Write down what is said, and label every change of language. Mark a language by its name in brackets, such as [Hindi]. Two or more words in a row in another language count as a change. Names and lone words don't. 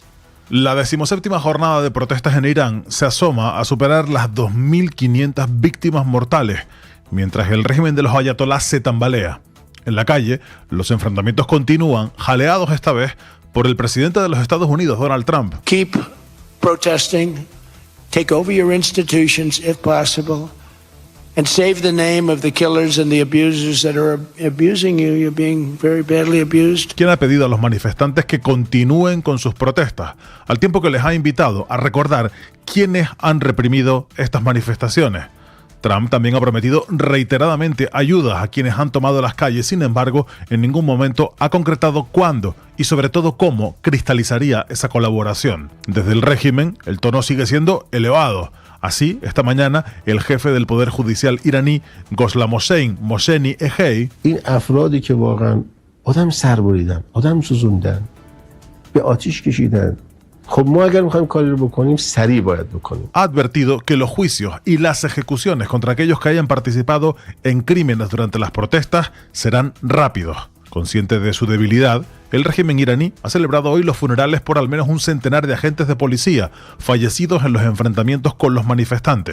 [Spanish] La 17ª jornada de protestas en Irán se asoma a superar las 2.500 víctimas mortales, mientras el régimen de los ayatolás se tambalea. En la calle, los enfrentamientos continúan, jaleados esta vez por el presidente de los Estados Unidos, Donald Trump. [English] Keep protesting, take over your institutions if possible, and save the name of the killers and the abusers that are abusing you. You're being very badly abused. [Spanish] Quien ha pedido a los manifestantes que continúen con sus protestas, al tiempo que les ha invitado a recordar quiénes han reprimido estas manifestaciones. Trump también ha prometido reiteradamente ayudas a quienes han tomado las calles. Sin embargo, en ningún momento ha concretado cuándo y sobre todo cómo cristalizaría esa colaboración. Desde el régimen, el tono sigue siendo elevado. Así, esta mañana, el jefe del Poder Judicial iraní, Ghoslam Mohseni Ejei, [Persian] این افرادی که واقعا آدم سر بریدن، آدم سوزوندن، به آتش کشیدن [Spanish] Ha advertido que los juicios y las ejecuciones contra aquellos que hayan participado en crímenes durante las protestas serán rápidos. Consciente de su debilidad, el régimen iraní ha celebrado hoy los funerales por al menos un centenar de agentes de policía fallecidos en los enfrentamientos con los manifestantes.